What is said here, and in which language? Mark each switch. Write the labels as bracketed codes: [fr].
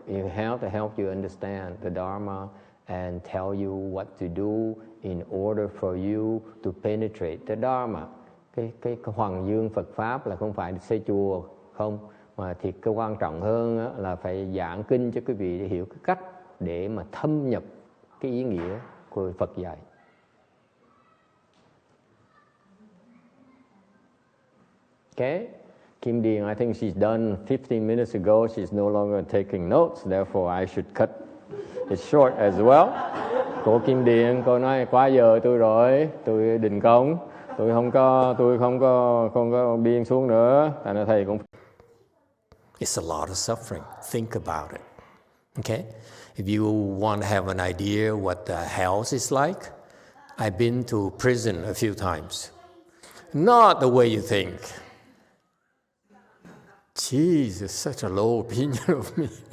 [en] You have to help you understand the Dharma and tell you what to do in order for you to penetrate the Dharma. [vi] Cái hoàng dương Phật pháp là không phải xây chùa không, mà thì cái quan trọng hơn là phải giảng kinh cho quý vị để hiểu cái cách để mà thâm nhập cái ý nghĩa của Phật dạy. [en] Okay, Kim Điền, I think she's done 15 minutes ago. She's no longer taking notes, therefore I should cut it short as well. [vi] Cô Kim Điền, cô nói quá giờ tôi rồi, tôi đình công, tôi không có biên xuống nữa. Thành ra thầy cũng. [en] It's a lot of suffering. Think about it. Okay, if you want to have an idea what the hell is like, I've been to prison a few times. Not the way you think. Jesus, such a low opinion of me.